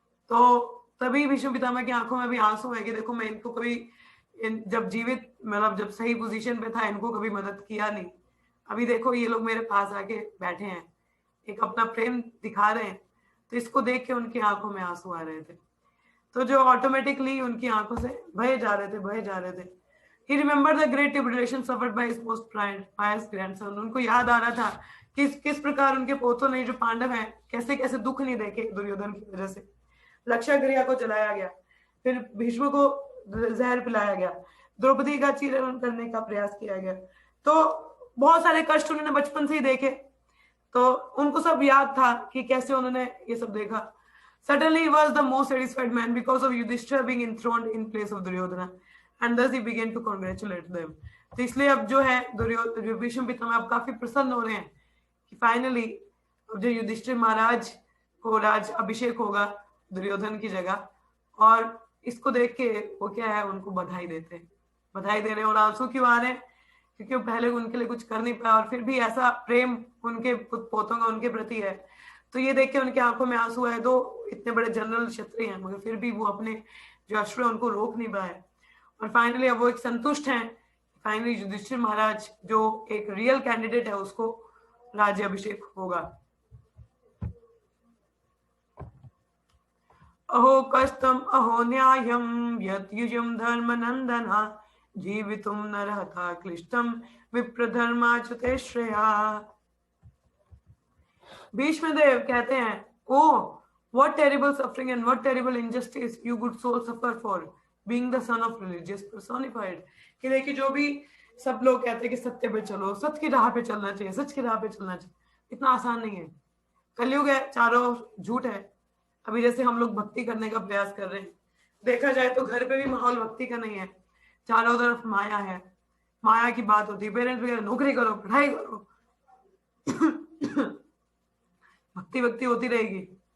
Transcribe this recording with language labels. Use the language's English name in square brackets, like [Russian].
[Hindi] तो तभी भीष्म पितामह की आंखों में भी आंसू है कि देखो मैं इनको कभी जब जीवित, मतलब जब सही पोजीशन पे था, इनको कभी मदद किया नहीं, अभी देखो ये लोग मेरे पास आके बैठे हैं, एक अपना प्रेम दिखा रहे हैं, तो इसको देख के उनकी आंखों में आंसू आ रहे थे, तो जो ऑटोमेटिकली उनकी आंखों से बहे जा रहे थे, बहे जा रहे थे। [English] He remembered the great tribulation suffered by his most pious grandson. [Hindi] उनको याद आ रहा था कि किस प्रकार उनके पोतों ने, जो पांडव हैं, कैसे कैसे दुख नहीं देखे दुर्योधन की वजह से। लक्षागृह को जलाया गया, फिर भीष्म को जहर पिलाया गया, द्रौपदी का चीरहरण करने का प्रयास किया गया, तो बहुत सारे कष्ट उन्होंने बचपन से ही देखे, तो उनको सब याद था कि कैसे उन्होंने ये सब देखा। [English] Suddenly he was the most satisfied man because of Yudhishthira being enthroned in place of Duryodhana, and thus he began to congratulate them. [Hindi] तो इसलिए अब जो है दुर्योधन, भीष्म पितामह अब काफी प्रसन्न हो रहे हैं कि फाइनली अब जो युधिष्ठिर महाराज को राज अभिषेक होगा दुर्योधन की जगह, और इसको देख के वो क्या है, उनको बधाई देते हैं, बधाई दे रहे हैं, और आंसू क्यों आ रहे हैं? क्योंकि वो पहले उनके लिए कुछ कर नहीं पाया, और फिर भी ऐसा प्रेम उनके पोतों का उनके प्रति है, तो ये देख के उनकी आंखों में आंसू आए। दो इतने बड़े जनरल क्षत्रिय हैं, मगर फिर भी वो अपने जो अश्रु है उनको रोक नहीं पाए, और फाइनली अब वो एक संतुष्ट हैं। फाइनली युधिष्ठिर महाराज जो एक रियल कैंडिडेट है उसको राज्य अभिषेक होगा। [Sanskrit] अहो कष्टम अहो न्यायम यत् युजम धर्मनंदना जीवितुम नरहता क्लिष्टम विप्रधर्माच्युते श्रेया। [Hindi] भीष्मदेव कहते हैं, [English] Oh what terrible suffering and what terrible injustice you good soul suffer for being the son of religious personified। [Hindi] कि देखिए जो भी सब लोग कहते हैं कि सत्य पे चलो, सत्य की राह पे चलना चाहिए, सच की राह पे चलना चाहिए, इतना आसान नहीं है। कलयुग है, चारों झूठ है। अभी जैसे हम लोग भक्ति करने का प्रयास कर रहे हैं, देखा जाए तो घर पे भी माहौल भक्ति का नहीं है, चारों तरफ माया है, माया की बात होती है, पेरेंट्स वगैरह नौकरी करो, पढ़ाई करो, भक्ति भक्ति होती रहेगी।